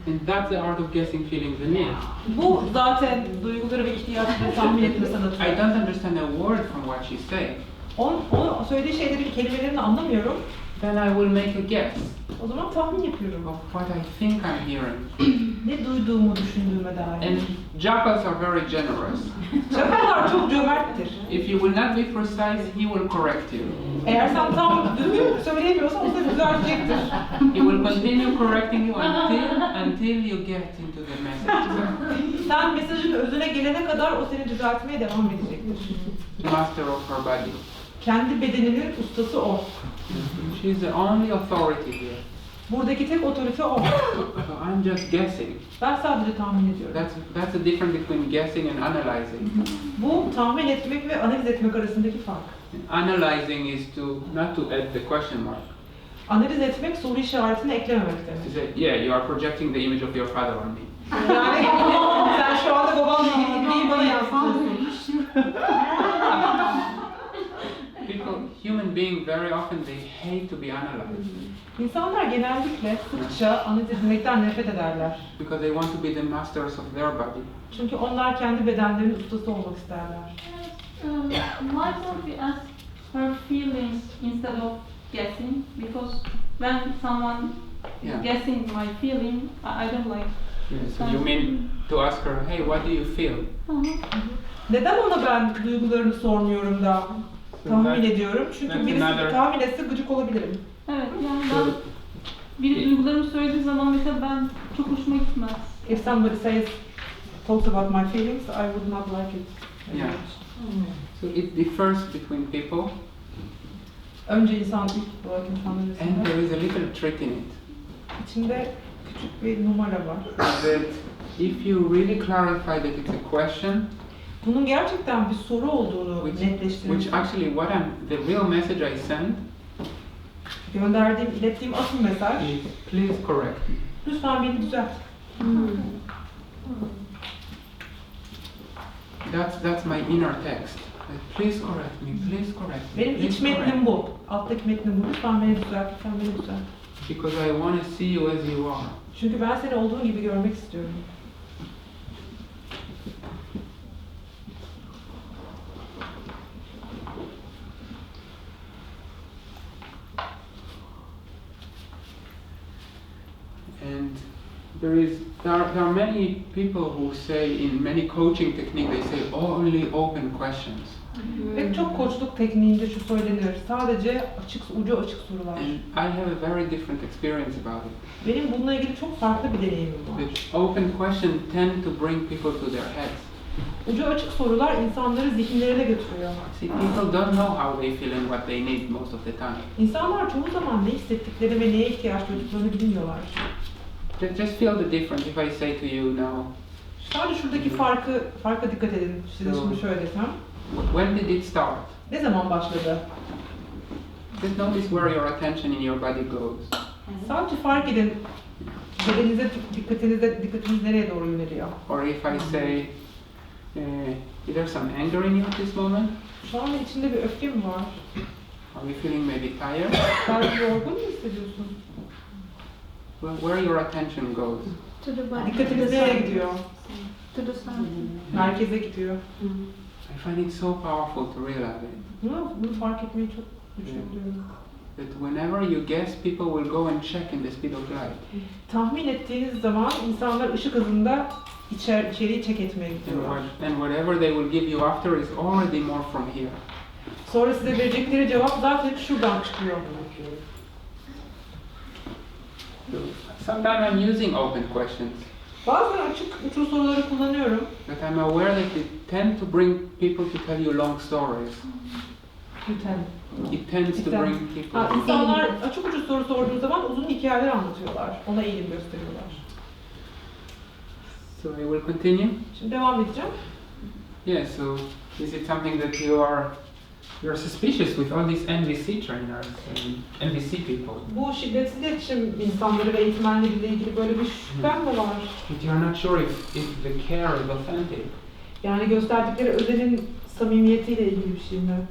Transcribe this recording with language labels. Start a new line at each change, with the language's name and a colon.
English: And that's the art of guessing feelings and needs.
Turkish: Bu zaten duyguları ve ihtiyaçları tahmin etme sanatı.
English: I don't understand a word from what she's saying.
Turkish: Onun söylediği şeylerin kelimelerini anlamıyorum.
English: Then I will make a guess
Turkish: O zaman tahmin yapıyorum.
English: of what I think I'm hearing.
Turkish: Ne duyduğumu düşündüğüme dair.
English: And jackals are very generous.
Turkish: Çakallar çok cömerttir.
English: If you will not be precise, he will correct you.
Turkish: Eğer sen tam düzgün söyleyemiyorsan o seni düzeltecektir.
English: He will continue correcting you until you get into the message.
Turkish: Sen mesajın özüne gelene kadar o seni düzeltmeye devam edecektir.
English: Master of her body.
Turkish: Kendi bedeninin ustası o.
English: She's the only authority here.
Turkish: Buradaki tek otorite o.
English: So I'm just guessing.
Turkish: Ben sadece tahmin ediyorum.
English: That's the difference between guessing and analyzing.
Turkish: Bu tahmin etmek ve analiz etmek arasındaki fark.
English: Analyzing is not to add the question mark.
Turkish: Analiz etmek soru işaretini eklememek
English: To
Turkish: demek.
English: say, yeah, you are projecting the image of your father on me.
Turkish: Yani sen şu anda babanla ilgili bilgiyi bana yansıtıyorsun.
English: Human beings very often they hate to be analyzed.
Turkish: İnsanlar genellikle sıkça analiz edilmekten nefret ederler.
English: Because they want to be the masters of their body.
Turkish: Çünkü onlar kendi bedenlerinin ustası olmak isterler.
English: Why don't we ask her feelings instead of guessing? Because when someone is Yeah. guessing my feeling, I don't like. Yeah, so you mean to ask her, hey, what do you feel?
Turkish: Neden ona ben duygularını sormuyorum da tahmin ediyorum? Çünkü birisi tahmin etse gıcık olabilirim. Evet, yani ben biri duygularımı söylediği zaman mesela ben çok hoşuma gitmez.
English: If somebody talks about my feelings, I would not like it. Yeah. So it differs between people,
Turkish: Önce ilk olarak insanlar
English: and
Turkish: arasında.
English: there is a little trick in it.
Turkish: İçinde küçük bir numara var.
English: That if you really clarify that it's a question,
Turkish: Bunun gerçekten bir soru olduğunu
English: which
Turkish: netleştirirsen,
English: actually the real message I send
Turkish: ilettiğim asıl mesaj,
English: is, please correct me.
Turkish: lütfen beni düzelt.
English: That's my inner text. Like, please correct me, please correct me.
Turkish: Benim
English: please
Turkish: iç
English: correct
Turkish: metnim
English: me.
Turkish: bu. Alttaki metnim bu. Lütfen beni düzelt, lütfen beni düzelt.
English: Because I want to see you as you are.
Turkish: Çünkü ben seni olduğun gibi görmek istiyorum.
English: And there are many people who say in many coaching techniques they say only open questions.
Turkish: Pek çok koçluk tekniğinde şu söylenir. Sadece ucu açık sorular.
English: And I have a very different experience about it.
Turkish: Benim bununla ilgili çok farklı bir deneyimim var.
English: The open questions tend to bring people to their heads.
Turkish: Ucu açık sorular insanları zihinlerine götürüyor.
English: See, people don't know how they feel and what they need most of the time.
Turkish: İnsanlar çoğu zaman ne hissettikleri ve neye ihtiyaç duyduklarını bilmiyorlar.
English: Just feel the difference if I say to you now,
Turkish: Sadece şuradaki farka dikkat edin. Size şimdi şöyle desem.
English: when did it start?
Turkish: Ne zaman başladı?
English: Just notice where your attention in your body goes.
Turkish: Sadece fark edin. Bedeninize dikkatiniz nereye doğru yöneliyor?
English: Or if I say, is there some anger in you at this moment?
Turkish: Şu anda içinde bir öfke mi var?
English: Are you feeling maybe tired?
Turkish: Belki yorgun mu hissediyorsun?
English: Well, where your attention goes. To the body.
Turkish: Dikkatiniz nereye gidiyor?
English: To the sun.
Turkish: Merkeze gidiyor.
English: I find it so powerful to realize it.
Turkish: Bunu fark etmeyi çok güçlü buluyorum.
English: That whenever you guess, people will go and check in the speed of light.
Turkish: Tahmin ettiğiniz zaman insanlar ışık hızında içeriği check etmeye gidiyorlar.
English: And whatever they will give you after is already more from here.
Turkish: Sonra size verecekleri cevap zaten şuradan çıkıyor.
English: Sometimes I'm using open questions,
Turkish: Bazen açık uçlu soruları kullanıyorum.
English: but I'm aware that it tends to bring people to tell you long stories. It tends to bring people.
Turkish: İnsanlar açık uçlu soru sorduğu zaman uzun hikayeler anlatıyorlar. Ona eğilim gösteriyorlar.
English: So I will continue.
Turkish: Şimdi devam edeceğim.
English: Yeah. So is it something that you're suspicious with all these NVC trainers and NVC people?
Turkish: Bu şiddetsiz iletişim insanları ve eğitmenleriyle ilgili böyle bir şüphem de var.
English: But you're not sure if the care is authentic.
Turkish: Yani gösterdikleri özenin samimiyetiyle ilgili bir şey mi?